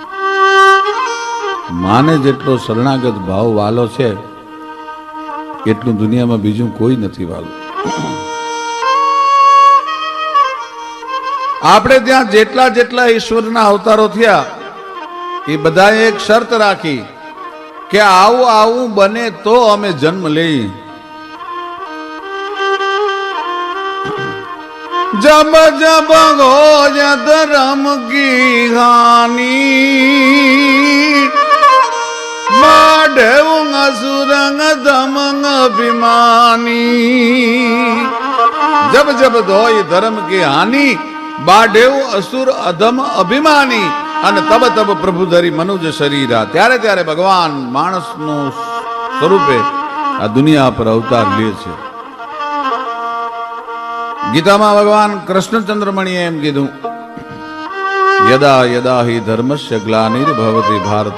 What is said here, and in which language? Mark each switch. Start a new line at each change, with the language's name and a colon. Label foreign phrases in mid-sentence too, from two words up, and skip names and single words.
Gujarati: માને જેટલો શરણાગત ભાવ વાલો છે એટલું દુનિયામાં બીજું કોઈ નથી વાલું. આપણે ત્યાં જેટલા જેટલા ઈશ્વરના અવતારો થયા એ બધાએ એક શરત રાખી કે આવું આવું બને તો અમે જન્મ લઈ.
Awadhi: जब जब हो धर्म की हानि बाढ़ असुरंग दमंग अभिमानी. जब जब धोई धर्म की हानि बाढ़ असुर अधम अभिमानी. અને तब तब प्रभु धरी मनुज शरीरा.
Gujarati: ત્યારે ત્યારે ભગવાન માણસનું સ્વરૂપે આ દુનિયા પર અવતાર લે છે. ગીતામાં ભગવાન કૃષ્ણચંદ્રમણીએ એમ કીધું,
Sanskrit: यदा यदा हि धर्मस्य ग्लानिर्भवति भारत.